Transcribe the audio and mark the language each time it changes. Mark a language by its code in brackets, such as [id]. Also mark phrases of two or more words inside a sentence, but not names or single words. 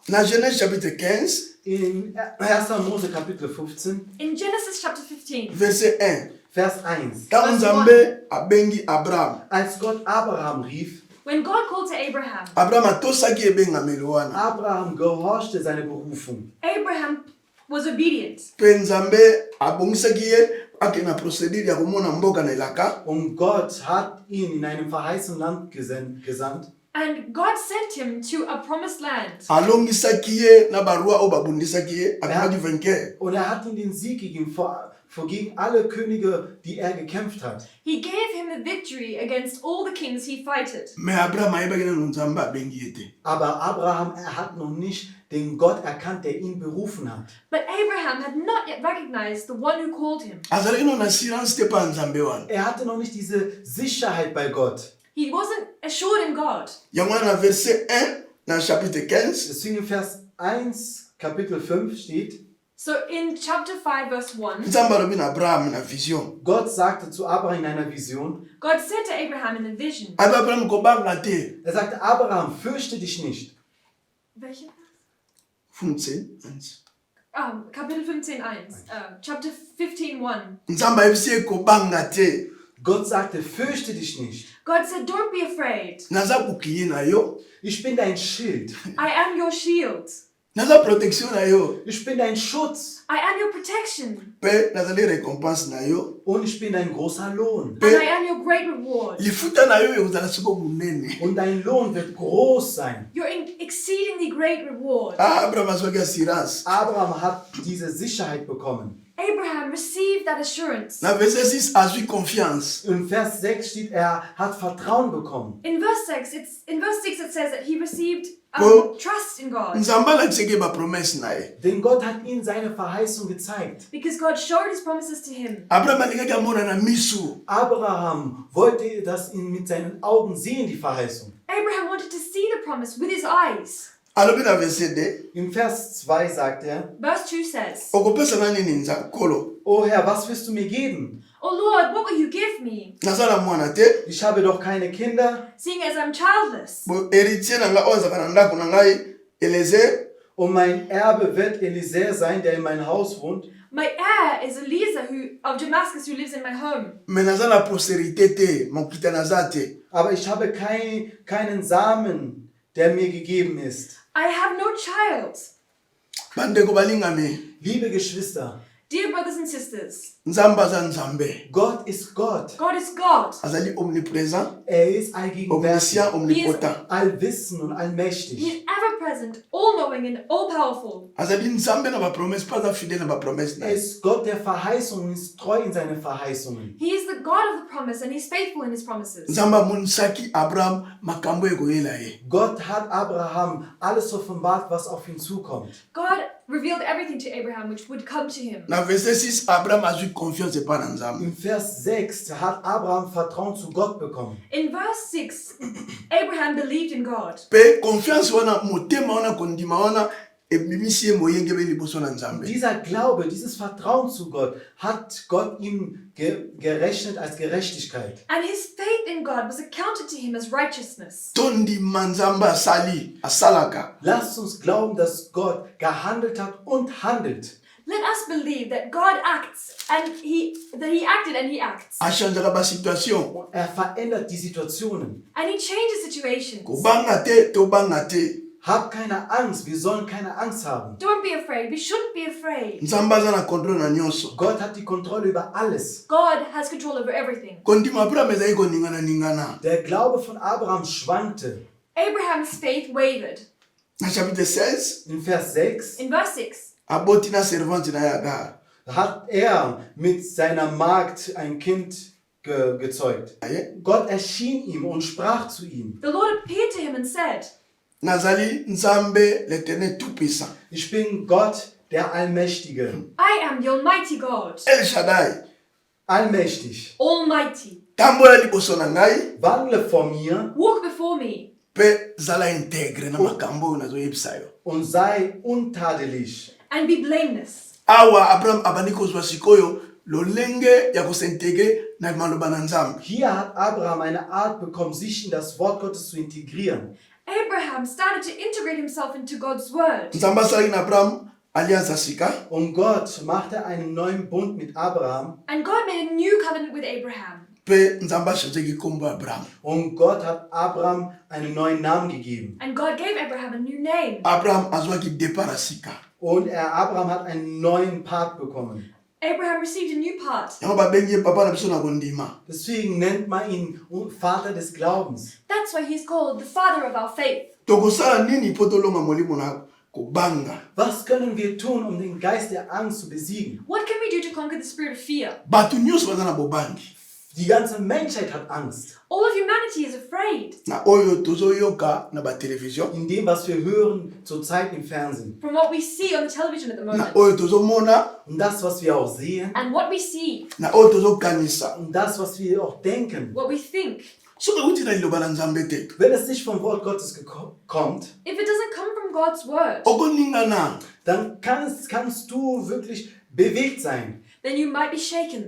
[ln] Na Genèse chapitre 15, [de] In 1. Mose Kapitel 15, [en] In Genesis chapter 15, [ln] verset 1. [de] Vers 1. [ln] Ntango nzambe abengi Abraham, [de] Als Gott Abraham rief, [en] when God called to Abraham, [ln] Abraham atosaki ebengamelo wana. [de] Abraham gehorchte seine Berufung. [en] Abraham was obedient. [ln] Mpe nzambe abongisaki ye ake na procédure ya komona mboka na elaka. [de] Und Gott hat ihn in einem verheißenen Land gesandt. [en] And God sent him to a promised land. [ln] Alongisaki ye na barua oyo babundisaki ye, abimaki vainqueur. [de] Und er hat ihm den Sieg gegeben vor gegen alle Könige, die er gekämpft hat. [en] He gave him the victory against all the kings he fighted. [ln] Me Abraham ayebaki nano nzambe abengi ye te. [de] Aber Abraham, er hat noch nicht den Gott erkannt, der ihn berufen hat. [en] But Abraham had not yet recognized the one who called him. [ln] Azalaki no na assurance te pa nzambe wana. [de] Er hatte noch nicht diese Sicherheit bei Gott. [en] He wasn't assured in God. [ln] Yango wana na verset 1 na chapitre 15. [de] Deswegen in Vers 1, Kapitel 5 steht, [en] So in chapter 5 verse 1, [ln] Nzambe alobi na Abraham na vision. [de] Gott sagte zu Abraham in einer Vision, [en] God said to Abraham in a vision. [ln] Abi Abraham kobanga te. [de] er sagte, Abraham, fürchte dich nicht. Welche? 15 1. Kapitel 15, 1. Chapter 15, 1. [ln] Nzambe ayebisi ye kobanga te. [de] Gott sagte, fürchte dich nicht. [en] God said, don't be afraid. [ln] Naza bouclier na yo. [de] Ich bin dein Schild. [en] I am your shield. [ln] Naza protection na yo. [de] Ich bin dein Schutz. [en] I am your protection. [ln] Mpe nazali récompense na yo. [de] Und ich bin dein großer Lohn. [en] And I am your great reward. [ln] Lifuta na yo ekozala siko monene. [de] Und dein Lohn wird groß sein. [en] Your exceedingly great reward. [ln] Ah, Abraham azwaki assurance. [de] Abraham hat diese Sicherheit bekommen. [en] Abraham received that assurance. [ln] Na verset 6 azwi confiance. [de] In Vers 6 steht, er hat Vertrauen bekommen. [en] In verse 6, it says that he received Well, trust in God. [ln] Nzambe alakisaki ye bapromese na ye. [de] Denn Gott hat ihm seine Verheißung gezeigt. [en] Because God showed his promises to him. [ln] Abraham alingaki amona na misu. [de] Abraham wollte das ihn mit seinen Augen sehen, die Verheißung. [en] Abraham wanted to see the promise with his eyes. [ln] Alobi na verset 2. [de] Im Vers 2 sagt er, [en] Verse 2 says, [ln] Okopesa na nini nkolo? [de] O Herr, was wirst du mir geben? [en] Oh Lord, what will you give me? [ln] Naza na mwana te. [de] Ich habe doch keine Kinder. [en] Seeing as I'm childless. [ln] Bo héritier na nga oyo azalaka na ndako na ngai Eliezer. [de] Und mein Erbe wird Eliezer sein, der in mein Haus wohnt. [en] My heir is Eliezer of Damascus who lives in my home. [ln] Me naza na postérité te, mokita naza te. [de] Aber ich habe keinen Samen, der mir gegeben ist. [en] I have no child. [ln] Bandeko balingami. [de] Liebe Geschwister, [en] Dear brothers and sisters, [ln] Nzambe aza Nzambe. [de] Gott ist Gott. [en] God is God. [ln] Azali omniprésent, [de] Er ist allgegenwärtig, [fr] omniscient, omnipotent. [de] allwissend und [en] He [de] allmächtig. [en] is ever present, all knowing, and all powerful. [ln] Azali Nzambe na bapromesse, pas aza fidèle na bapromesse na [de] Er [ln] ye. [de] ist Gott der Verheißungen und ist treu in seinen Verheißungen. [en] He is the God of the promise, and he's faithful in his promises. [ln] Nzambe amonisaki Abraham makambo ekoyela ye. [de] Gott hat Abraham alles offenbart, was auf ihn zukommt. [en] God revealed everything to Abraham which would come to him. [ln] Na verset 6, Abraham azwi confiance epa na Nzambe. [de] Im Vers 6 hat Abraham Vertrauen zu Gott bekommen. [en] In verse 6, Abraham believed in God. [ln] Mpe confiance wana, motema wana, kondima wana, ebimisi ye moyenge be liboso na Nzambe. [de] Dieser Glaube, dieses Vertrauen zu Gott, hat Gott ihm gerechnet als Gerechtigkeit. [en] And his faith in God was accounted to him as righteousness. [ln] Tondima Nzambe asali, asalaka. [de] Lasst uns glauben, dass Gott gehandelt hat und handelt. [en] Let us believe that God acts and he acted and he acts. [ln] Achangeaka ba situation. [de] Und er verändert die Situationen. [en] And he changes situations. [ln] Kobanga te, tobanga te. [de] Hab keine Angst, wir sollen keine Angst haben. [en] Don't be afraid. We shouldn't be afraid. [ln] Nzambe aza na contrôle na nyonso. [de] Gott hat die Kontrolle über alles. [en] God has control over everything. [ln] Kondima Abraham ezali koningana. [de] Der Glaube von Abraham schwankte. [en] Abraham's faith wavered. [ln] Na chapitre 16, [de] In Vers 6 [en] In verse 6, [ln] aboti na servante na ye Agar. [de] hat er mit seiner Magd ein Kind gezeugt. Gott erschien ihm und sprach zu ihm. [en] the Lord appeared to him and said, [ln] Nazali Nzambe [fr] l'Éternel tout-puissant. [de] Ich bin Gott, der Allmächtige. [en] I am the Almighty God, [ln] El Shaddai. [de] Allmächtig. [en] Almighty. [ln] Tambola liboso na ngai, [de] Wandle vor mir [en] Walk before me [ln] pe zala integre na makambo oyo nazoyebisa yo. [de] und sei untadelig. [en] and be blameless. [ln] awa abraham abandi kozwa sikoyo lolenge ya kosintegre na maloba na nzambe. [de] Hier hat Abraham eine Art bekommen, sich in das Wort Gottes zu integrieren. [en] Abraham started to integrate himself into God's word. [ln] nzambe asalaki na abraham alliance ya sika. [de] Und Gott machte einen neuen Bund mit Abraham. [en] And God made a new covenant with Abraham. [ln] mpe nzambe achanzaki nkombo ya abraham. [de] Und Gott hat Abraham einen neuen Namen gegeben. [en] And God gave Abraham a new name. [ln] abraham azwaki départ ya sika. [de] Und Abraham hat einen neuen Part bekommen. [en] Abraham received a new part. [ln] yango babengi ye papa na biso na kondima. [de] Deswegen nennt man ihn Vater des Glaubens. [en] That's why he's called the father of our faith. [ln] tokosala nini mpo tolonga molimo na kobanga. [de] Was können wir tun, um den Geist der Angst zu besiegen? [en] What can we do to conquer the spirit of fear? [ln] bato nyonso baza na bobangi. [de] Die ganze Menschheit hat Angst. [en] All of humanity is afraid. [ln] na oyo tozoyoka na batelevision. [de] In dem, was wir hören zurzeit im Fernsehen. [en] From what we see on the television at the [ln] na [en] moment. [ln] oyo tozomona. [de] Und das, was wir auch sehen. [en] And what we see. [ln] na oyo tozokanisa. [de] Und das, was wir auch denken. [en] What we think. [ln] soki euti na liloba na nzambe te. [de] Wenn es nicht vom Wort Gottes kommt, [en] If it doesn't come from God's word, [ln] okoningana. [de] dann kannst du wirklich bewegt sein. [en] then you might be shaken.